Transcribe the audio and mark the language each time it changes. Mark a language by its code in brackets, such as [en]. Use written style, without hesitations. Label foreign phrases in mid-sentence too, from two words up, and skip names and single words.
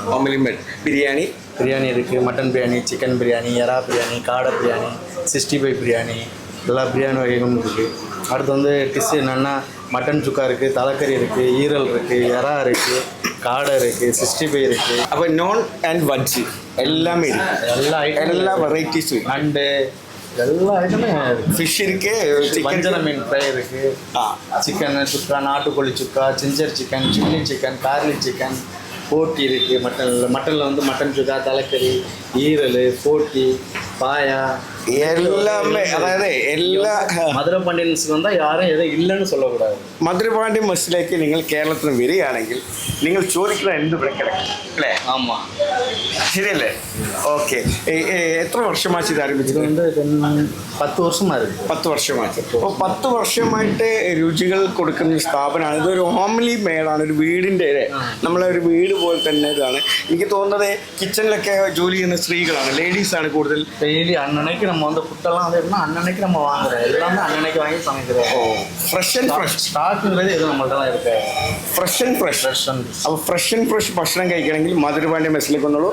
[en] family made. [ta] பிரியாணி இருக்குது. மட்டன் பிரியாணி, சிக்கன் பிரியாணி, எறா பிரியாணி, காடை பிரியாணி, 65 பிரியாணி, எல்லா பிரியாணி வகைகளும் இருக்குது. அடுத்து வந்து டிஷ் என்னென்னா மட்டன் சுக்கா இருக்குது, தலைக்கறி இருக்குது, ஈரல் இருக்குது, இறா இருக்குது, காடை இருக்குது, 65 இருக்குது. அப்போ [en] non and veg [ta] எல்லாமே இருக்கு. எல்லா வெரைட்டிஸும் நண்டு எல்லா ஐட்டமே ஃபிஷ் இருக்கு, வஞ்சர மீன் ஃப்ரை இருக்குது, சிக்கன் சுக்கா, நாட்டுக்கோழி சுக்கா, [en] ginger chicken, chilli chicken, garlic chicken, [ta] போட்டி இருக்குது. மட்டனில் வந்து மட்டன் சுக்கா, தலைக்கறி, ஈரல், போட்டி, பாயா எல்லாமே. [ml] അതായത് എല്ലാ മധുര പാണ്ഡ്യൻസ് വന്നാൽ [ta] யாரும் எதுவும் இல்லைன்னு சொல்லக்கூடாது. [ml] മധുരപാണ്ഡ്യ മെസ്സിലേക്ക് നിങ്ങൾ കേരളത്തിൽ വരികയാണെങ്കിൽ നിങ്ങൾ ചോദിക്കുന്ന എന്ത് ഇവിടെ കിടക്കും അല്ലേ? [ta] ஆமாம், [ml] ശരിയല്ലേ? ഓക്കെ. എത്ര വർഷമായി ഇത് ആരംഭിച്ചത്? [ta] இது வந்து 10 வருஷமா இருக்குது. [ml] 10 വർഷമായിട്ട്. അപ്പോൾ 10 വർഷമായിട്ട് രുചികൾ കൊടുക്കുന്ന സ്ഥാപനമാണ്. ഇതൊരു [en] homely made, [ml] ഒരു വീടിൻ്റെ നമ്മളെ ഒരു വീട് പോലെ തന്നെ ഇതാണ്. എനിക്ക് തോന്നുന്നത് കിച്ചണിലൊക്കെ ജോലി ചെയ്യുന്ന സ്ത്രീകളാണ്, ലേഡീസാണ് കൂടുതൽ. [ta] டெய்லி அன்னன்னைக்கு நம்ம வந்து ஃபுட்டெல்லாம் வந்து எப்படின்னா அன்னன்னைக்கு நம்ம வாங்குறோம், எல்லாமே அன்னன்னைக்கு வாங்கி சமைக்கிறோம். [en] fresh and fresh [ta] ஸ்டாக்குங்கிறது எதுவும் நம்மள்ட்ட தான் இருக்கு. [en] fresh and fresh. [ml] അപ്പോൾ [en] fresh and fresh [ml] ഭക്ഷണം കഴിക്കണമെങ്കിൽ മധുരപാണ്ഡ്യ മെസ്സിലേക്ക് വന്നോളൂ.